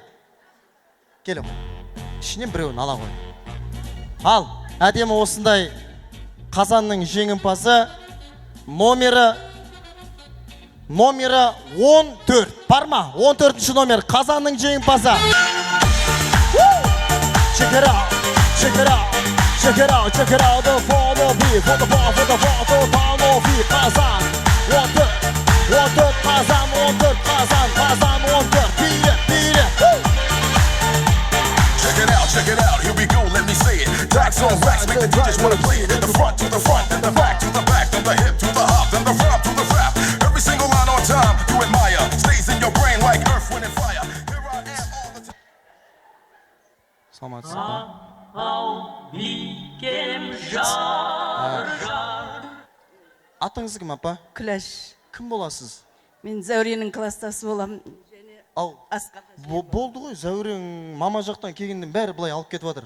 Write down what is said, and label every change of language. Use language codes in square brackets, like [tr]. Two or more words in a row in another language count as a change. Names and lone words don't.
[kk] Келіп. Ішінен біреуін ала қой. Ал, әдемі осындай қазанның жеңімпазы номері 14. Бар ма? 14-ші номер қазанның жеңімпазы. [en] Check it out. The follow me. For the follow me. [kk] Қазан. 14. Қазан. 14. Биле. [en] Check it out, here we go, let me say it. Tax on wax, make the DJs wanna play it. In the front, to the front, and the back, to the back, from the hip to the hop, and the rap to the rap. Every single line on time, you admire. Stays in your brain like earth, wind, and fire. Here I am all the time. [kk] Саламатсыз ба? Атыңыз кім апа? Күләш. Кім боласыз? Мен Зәуренің кластасы боламын. Ау, болды ғой, Зәурең мама жақтан келгенден бәрі бұлай алып кетіп жатыр.